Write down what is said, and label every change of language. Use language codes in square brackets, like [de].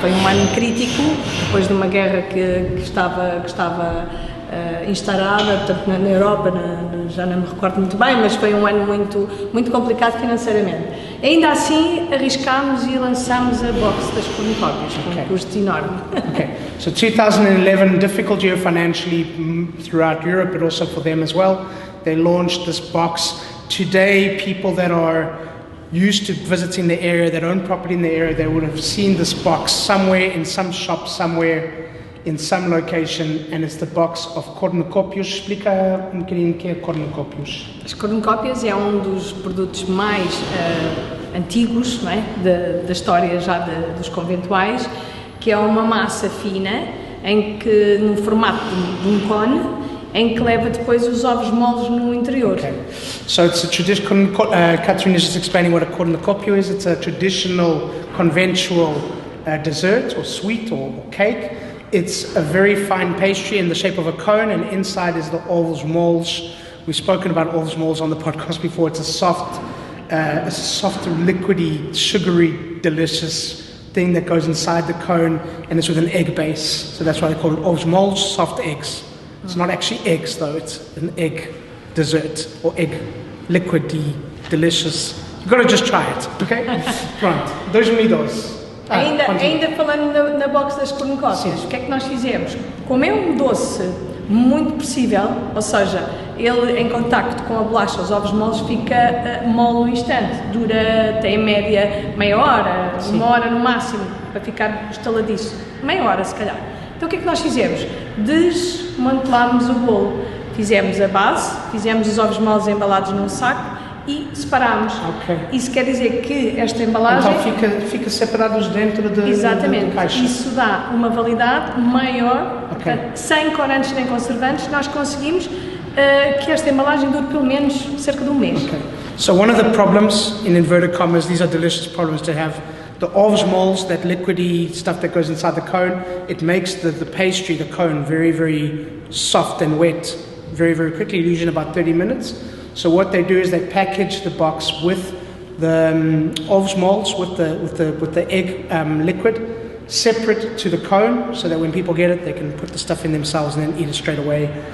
[pt] Foi um ano crítico, depois de uma guerra que estava instaurada, portanto, na Europa, já não me recordo muito bem, mas foi um ano muito complicado financeiramente. Ainda assim, arriscámos e lançámos a box das cornucópias, com um custo enorme. [en] Okay, so 2011, difficult year financially throughout Europe, but also for them as well. They launched this box. Today, people that are used to visiting the area, that own property in the area, they would have seen this box somewhere in some shop, somewhere in some location, and it's the box of cornucópios. [pt] Explica bocadinho o que é cornucópios. As cornucópias é um dos produtos mais antigos, não é? Da história já dos conventuais, que é uma massa fina, em que, no formato de um cone, em que leva depois os ovos moles no interior. [en] Okay. So it's a traditional, Catherine is just explaining what a cornucópio is. It's a traditional, conventual dessert or sweet or cake. It's a very fine pastry in the shape of a cone, and inside is the ovos moles. We've spoken about ovos moles on the podcast before. It's a soft, liquidy, sugary, delicious thing that goes inside the cone, and it's with an egg base. So that's why they call it ovos moles, soft eggs. It's not actually eggs though, it's an egg dessert or egg liquidy, delicious. You've got to just try it, okay? [pt] Pronto, 2002. Ainda falando na box das cornucópias, o que é que nós fizemos? Como é um doce muito possível, ou seja, ele em contacto com a bolacha, os ovos moles, fica mole no instante, dura até em média meia hora, uma hora no máximo, para ficar estaladiço, meia hora se calhar. Então o que é que nós fizemos? Desmantelámos o bolo, fizemos a base, fizemos os ovos moles embalados num saco e separámos. [en] Okay. [pt] Isso quer dizer que esta embalagem... Então fica separados dentro da caixa. Isso dá uma validade maior, portanto, sem corantes nem conservantes, nós conseguimos que esta embalagem dure pelo menos cerca de um mês. [en] Okay. So one of the problems, in inverted commas, these are delicious problems to have, the ovos molds, that liquidy stuff that goes inside the cone, it makes the pastry, the cone, very, very soft and wet very, very quickly, usually in about 30 minutes. So what they do is they package the box with the ovos molds, with the egg liquid, separate to the cone, so that when people get it, they can put the stuff in themselves and then eat it straight away.